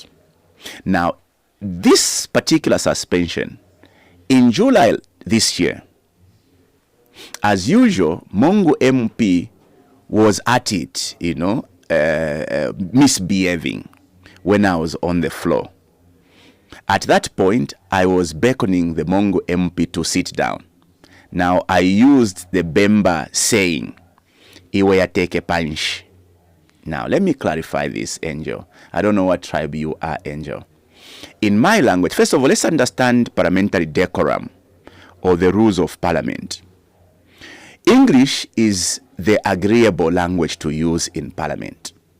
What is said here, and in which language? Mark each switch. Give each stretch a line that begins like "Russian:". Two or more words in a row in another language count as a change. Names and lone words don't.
English: Now, this particular suspension, in July this year, as usual, Mongo MP was at it, misbehaving when I was on the floor. At that point, I was beckoning the Mongo MP to sit down. Now, I used the Bemba saying,
Bemba: Iwe yateke punch.
English: Now, let me clarify this, Angel. I don't know what tribe you are, Angel. In my language, first of all, let's understand parliamentary decorum or the rules of parliament. English is the agreeable language to use in Parliament.